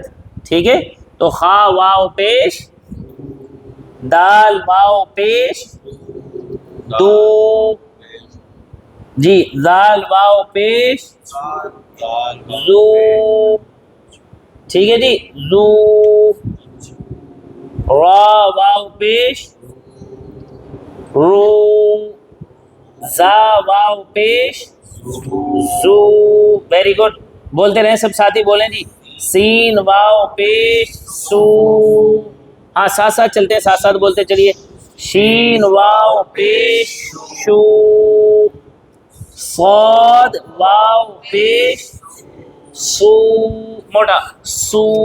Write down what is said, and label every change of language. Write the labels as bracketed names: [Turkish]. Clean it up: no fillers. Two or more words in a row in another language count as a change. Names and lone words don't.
[Urdu] ٹھیک ہے, تو خا واو پیش, دال واو پیش دو, جی زال واو پیش زو. ٹھیک ہے جی, زو. را واو پیش رو, زا واو پیش زو. [English] very good, [Urdu] بولتے رہیں سب ساتھی, بولیں جی. سین واو پیش سو. ہاں ساتھ ساتھ چلتے ہیں, ساتھ ساتھ بولتے چلیے. شین واو پیش شو. صاد واو پیش سو, موٹا سو.